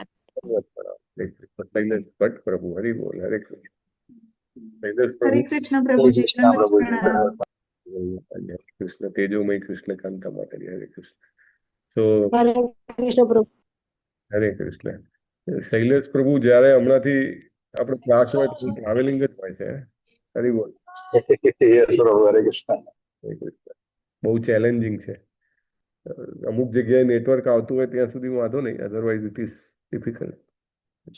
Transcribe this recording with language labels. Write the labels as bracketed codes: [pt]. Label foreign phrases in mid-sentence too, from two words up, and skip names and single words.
[hi] दंडवत प्रणाम, हरे कृष्ण। शैलेश भट्ट प्रभु, हरि बोल हरे कृष्ण। शैलेश हरे प्रभु, कृष्ण हरे प्रभु जी कृष्ण दंडवत प्रभु जी प्रणाम। दंडवत हरे कृष्ण। तेजोमय कृष्ण कांता माता जी, हरे कृष्ण। तो प्रणाम। हरे कृष्ण प्रभु। हरे कृष्ण। [gu] શૈલેષ પ્રભુ, જ્યારે હમણાંથી આપણે ક્લાસ હોય તો ટ્રાવેલિંગ જ હોય છે. હરી બોલ. યસ પ્રભુ, હરે કૃષ્ણ. બહુ ચેલેન્જિંગ છે. અમુક જગ્યાએ નેટવર્ક આવતું હોય ત્યાં સુધી વાંધો નહીં, [en] Otherwise it is difficult.